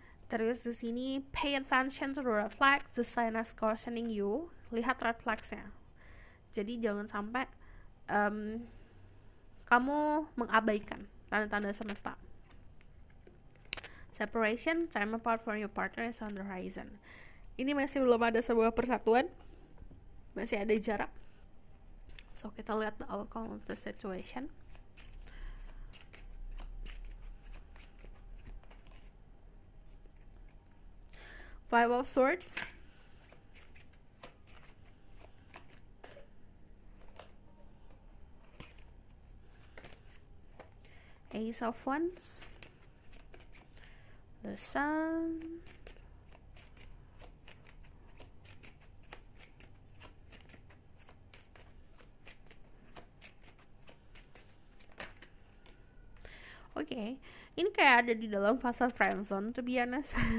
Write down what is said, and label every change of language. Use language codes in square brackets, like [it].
[id] Terus di sini [en] pay attention to the red flags, the sign is cautioning you. [id] Lihat red flagsnya. Jadi jangan sampai kamu mengabaikan tanda-tanda semesta. [en] Separation, time apart from your partner is on the horizon. [id] Ini masih belum ada sebuah persatuan, masih ada jarak. [en] So [id] kita lihat [en] the outcome of the situation. [id] Five of Swords, Ace of Wands, the Sun, Oke, ini kayak ada di dalam fase friendzone, [en] to be honest.